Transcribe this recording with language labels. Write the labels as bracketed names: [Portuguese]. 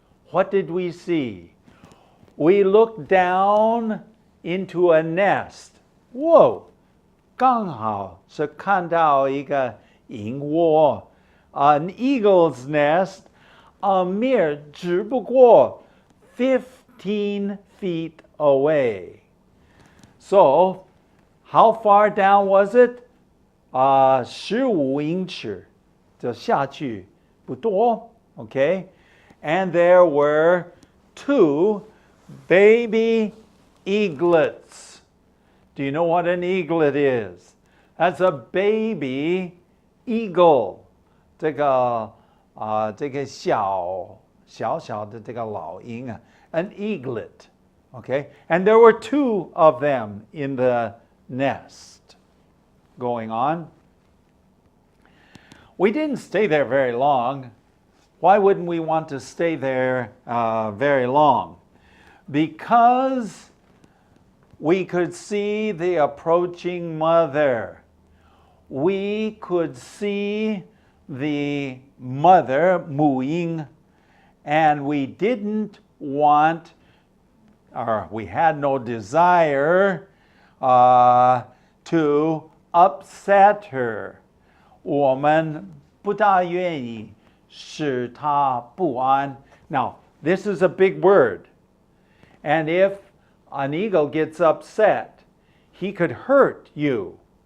[English] What did we see? We looked down into a nest. Whoa! [Chinese] 刚好是看到一个萤窝 [English] An eagle's nest, a mere [Chinese] 只不过15 [English] feet away. So, how far down was it? [Chinese] 15英尺就下去不多 okay? [English] And there were 2 baby eaglets. Do you know what an eaglet is? That's a baby eagle. [Chinese] 这个小的这个老鹰啊 an eaglet. [English] Okay? And there were 2 of them in the nest. Going on. We didn't stay there very long. Why wouldn't we want to stay there very long? Because we could see the approaching mother. We could see the mother, 母鹰, and we didn't want, or we had no desire to upset her. [Chinese] 我们不大愿意使她不安. [English] Now, this is a big word. And if an eagle gets upset, he could hurt you.